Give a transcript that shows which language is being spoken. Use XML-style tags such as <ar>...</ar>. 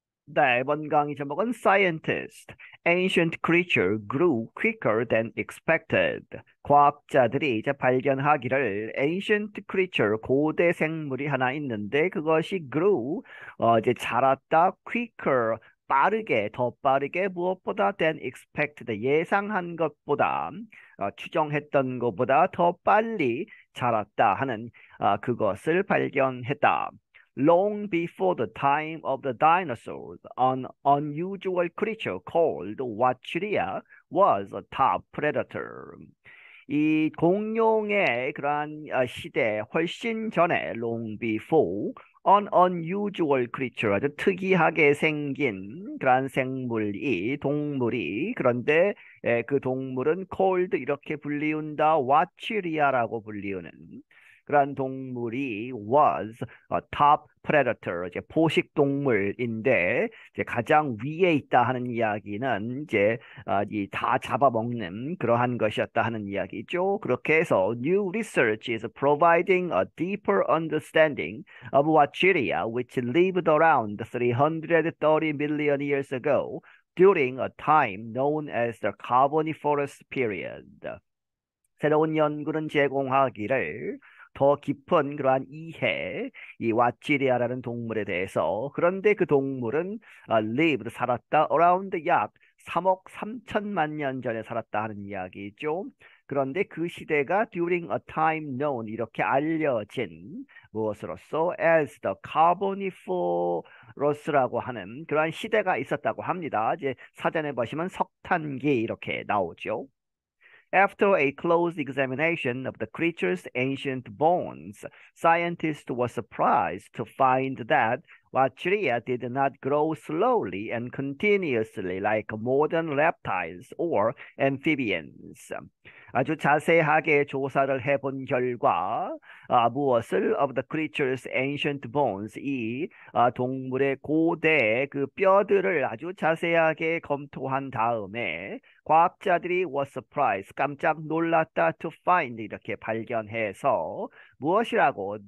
<ko>네, 이번 강의 제목은</ko> <en>Scientist, Ancient Creature Grew Quicker Than Expected.</en> <ko>과학자들이 이제 발견하기를</ko> <en>Ancient Creature,</en> <ko>고대 생물이 하나 있는데 그것이</ko> <en>grew,</en> <ko>이제 자랐다,</ko> <en>quicker,</en> <ko>빠르게, 더 빠르게 무엇보다</ko> <en>than expected,</en> <ko>예상한 것보다, 추정했던 것보다 더 빨리 자랐다 하는 그것을 발견했다.</ko> <en>Long before the time of the dinosaurs, an unusual creature called Watchiria was a top predator.</en> <ko>이 공룡의 그러한 시대 훨씬 전에</ko> <en>long before an unusual creature,</en> <ko>아주 특이하게 생긴 그러한 동물이 그런데 그 동물은</ko> <en>called</en> <ko>이렇게 불리운다, 와치리아라고 불리우는 그러한 동물이</ko> <en>was a top predator,</en> <ko>이제 포식 동물인데 이제 가장 위에 있다 하는 이야기는 이제 이 다 잡아먹는 그러한 것이었다 하는 이야기죠. 그렇게 해서</ko> <en>new research is providing a deeper understanding of Watchiria, which lived around 330 million years ago during a time known as the Carboniferous period.</en> <ko>새로운 연구는 제공하기를 더 깊은 그러한 이해, 이 왓지리아라는 동물에 대해서. 그런데 그 동물은</ko> <en>lived,</en> <ko>살았다,</ko> <en>around</en> <ko>약 3억 3천만 년 전에 살았다 하는 이야기죠. 그런데 그 시대가</ko> <en>during a time known,</en> <ko>이렇게 알려진 무엇으로서</ko> <en>as the Carboniferous</en> <ko>라고 하는 그러한 시대가 있었다고 합니다. 이제 사전에 보시면 석탄기 이렇게 나오죠.</ko> <en>After a close examination of the creature's ancient bones, scientists were surprised to find that Watchiria did not grow slowly and continuously like modern reptiles or amphibians.</en> <ko>아주 자세하게 조사를 해본 결과 무엇을</ko> <en>of the creature's ancient bones,</en> <ko>이 동물의 고대 그 뼈들을 아주 자세하게 검토한 다음에 과학자들이</ko> <en>was surprised,</en> <ko>깜짝 놀랐다,</ko> <en>to find,</en> <ko>이렇게 발견해서 무엇이라고?</ko>